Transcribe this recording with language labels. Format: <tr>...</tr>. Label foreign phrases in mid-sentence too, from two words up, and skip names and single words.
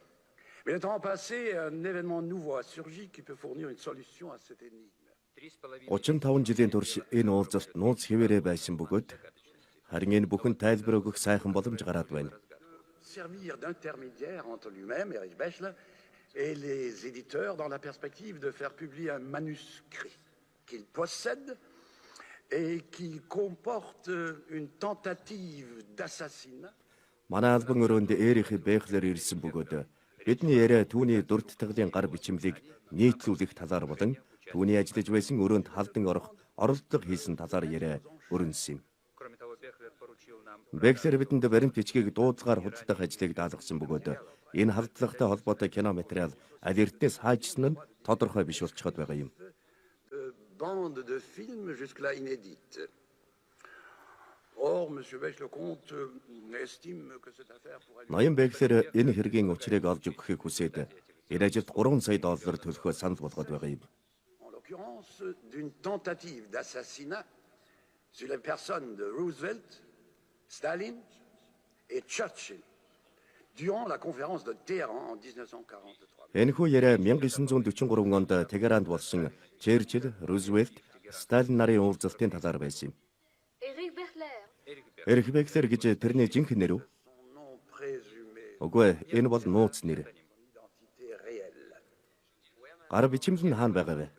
<fr>Mais le temps passé, un événement nouveau a surgi qui peut fournir une solution à cette énigme.</fr> <mn>35 жилийн турш энэ уулзалт нууц хэвээрээ байсан бөгөөд харин энэ бүхэн тайлбар өгөх сайхан боломж гараад байна.</mn> <fr>Servir d'intermédiaire entre lui-même, Erich Bechler, et les éditeurs dans la perspective de faire publier un manuscrit qu'il possède et qui comporte une tentative d'assassinat.</fr> <mn>Манай албан өрөөнд Эрих Бехлер ирсэн бөгөөд бидний яриа түүний дурдтгалын гар бичмлийг нийтлүүлэх талаар болон түүний ажиллаж байсан өрөөнд халдан орох оролдлого хийсэн талаар яриа өрнөсөн юм. Бехлер бидэнд баримт бичгийг дуудлагаар худалдах ажлыг даалгасан бөгөөд энэ халдлагатай холбоотой кино материал аль эртнээс хаажсан нь тодорхой биш болчиход байгаа юм.</mn> <fr>Bande de films jusque-là inédite. Or, M. Bech-Lecomte estime que cette affaire pourrait...</fr> <mn>Ноён Бехлер энэ хэргийн учрыг олж өгөхийг хүсээд энэ ажилд $3 сая төлөхөө санал болгоод байгаа юм.</mn> <fr>En l'occurrence, d'une tentative d'assassinat sur les personnes de Roosevelt, Staline et Churchill durant la conférence de Téhéran en 1943.</fr> <mn>Энэхүү яриа 1943 онд Тегеранд болсон Черчилль, Рузвельт, Сталин нарын уулзалтын талаар байсан юм. Эрих Бехлер гэж тэрний жинхэнэ нэр үү? Үгүй, энэ бол нууц нэр. Гар бичмэл нь хаана байгаа вэ?</mn>